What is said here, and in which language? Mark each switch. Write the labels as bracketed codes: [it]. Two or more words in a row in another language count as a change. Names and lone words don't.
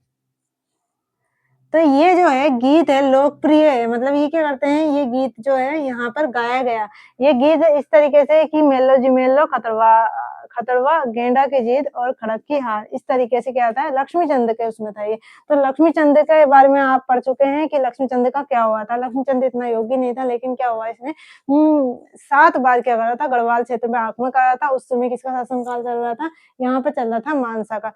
[hi] तो ये जो है गीत है लोकप्रिय है, मतलब ये क्या करते हैं, ये गीत जो है यहाँ पर गाया गया। ये गीत इस तरीके से कि [kfy] मेलो जी मेलो, [hi] खतरवा, गेंडा की जीत और खड़क की हार, इस तरीके से क्या था, लक्ष्मीचंद के उसमें था ये। तो लक्ष्मीचंद के बारे में आप पढ़ चुके हैं कि लक्ष्मीचंद का क्या हुआ था। लक्ष्मीचंद इतना योग्य नहीं था, लेकिन क्या हुआ इसने 7 बार क्या करा था, गढ़वाल क्षेत्र में आक्रमण करा था। उस समय किसका शासनकाल चल रहा था, यहाँ पे चल रहा था मानसा का।